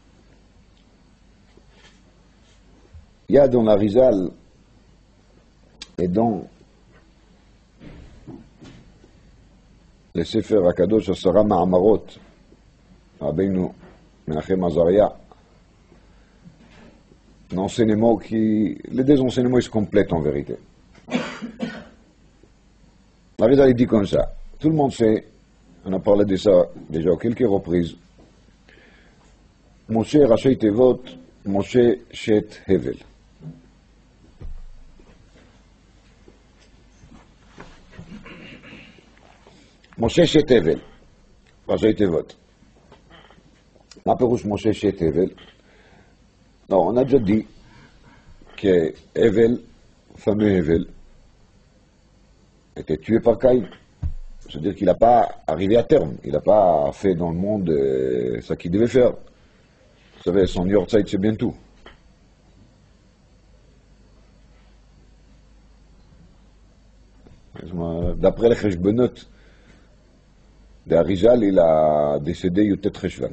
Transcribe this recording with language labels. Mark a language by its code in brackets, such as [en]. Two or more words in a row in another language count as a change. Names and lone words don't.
[fr] Il y a dans la Rizal et dans les Sefer Akadosh Asara Ma'amarot, Rabbeinu Menachem Azaria, un enseignement les deux enseignements ils se complètent en vérité. La Rizal il dit comme ça, tout le monde sait, on a parlé de ça déjà à quelques reprises, [he] משה ראשי תיבות, משה שת הבל. משה שת הבל, ראשי תיבות. מה פירוש משה שת הבל. [fr] Non, on a déjà dit que Hevel, fameux Hevel, était tué par Caïn. C'est-à-dire qu'il n'a pas arrivé à terme, il n'a pas fait dans le monde ce qu'il devait faire. Vous savez, son Yortzeit, c'est bientôt. D'après les Cheshbonot de Harizal, il a décédé [he] י״ט חשון.